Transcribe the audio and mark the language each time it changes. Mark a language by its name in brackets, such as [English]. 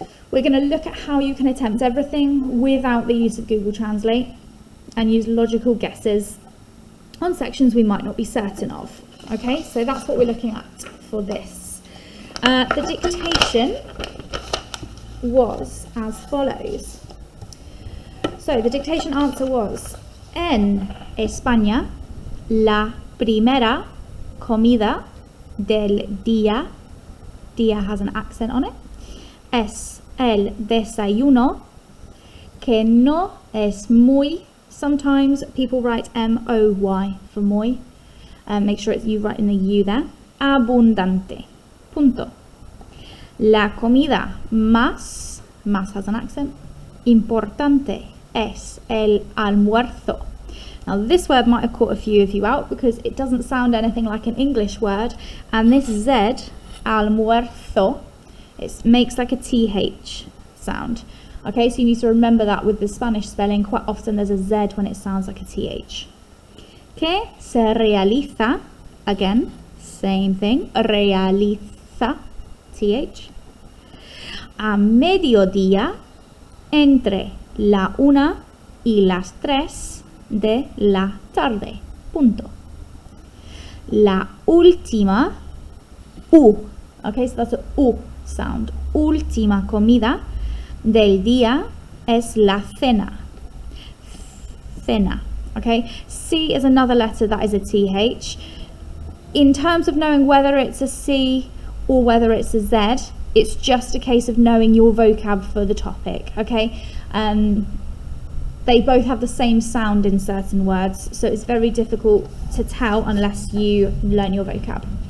[English] We're going to look at how you can attempt everything without the use of Google Translate and use logical guesses on sections we might not be certain of. Okay, so that's what we're looking at for this. The dictation was as follows. So the dictation answer was: [Spanish] En España, la primera comida del día, día [English] has an accent on it, [Spanish] es el desayuno, que no es muy. [English] Sometimes people write M-O-Y for muy. Make sure you write in the U there. [Spanish] Abundante. Punto. La comida más [English] has an accent, [Spanish] importante, es el almuerzo. [English] Now this word might have caught a few of you out because it doesn't sound anything like an English word, and this Z, almuerzo, it makes like a TH sound. Okay, so you need to remember that with the Spanish spelling. Quite often there's a Z when it sounds like a TH. [Spanish] Que se realiza, [English] again, same thing, realiza, TH. [Spanish] A mediodía, entre la 1 y las 3 de la tarde. Punto. La última, [English] U. Okay, so that's a U sound. [Spanish] Última comida del día es la cena. Cena. [English] Okay, C is another letter that is a TH. In terms of knowing whether it's a C or whether it's a Z, it's just a case of knowing your vocab for the topic. Okay, they both have the same sound in certain words, so it's very difficult to tell unless you learn your vocab.